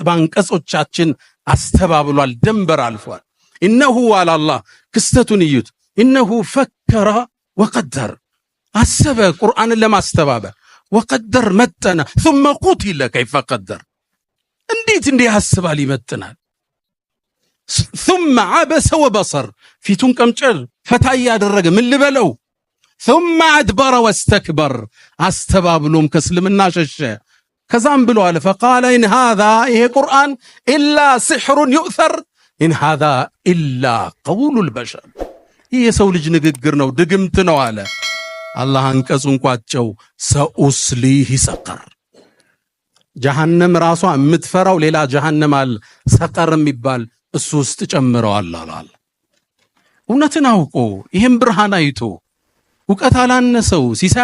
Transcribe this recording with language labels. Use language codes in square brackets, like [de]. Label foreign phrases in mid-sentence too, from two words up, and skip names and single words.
[am] ባንቀጾቻችን አስተባብሏል ድንበር አልፏል ኢነሁ አላህ ክስተቱን እዩት [ar] إنه فكر وقدر [am] አሰበ ቁርአንን ለማስተባበር ወቀደር መጠነ [ar] ثم قتل كيف قدر [am] እንዴት ያስባል ይመጥናል [ar] ثم عبس وبصر [am] ፊቱን ቀምጨል ፈታ ያደረገ ምን ልበለው [ar] ثم ادبر واستكبر [am] አስተባብሎም ከእስልምና ሸሸ ከዛም ብሎ አለ [ar] فقال ان هذا [am] ይሄ ቁርአን [ar] الا سحر يؤثر ان هذا الا قول البشر [am] ይሄ ሰው ልጅ ንግግር ነው ድግምት ነው አለ አላህ አንቀጹን ቋጨው ሰኡስሊህ ሰቀር ጀሃነም ራሷ የምትፈራው ሌላ ጀሃነም አለ ሰቀር የሚባል እሱ ውስጥ ጨምረዋል አላህ እውነትን አውቆ ይሄን ብርሃን አይቶ ዕውቀት አላነሰው ሲሳይ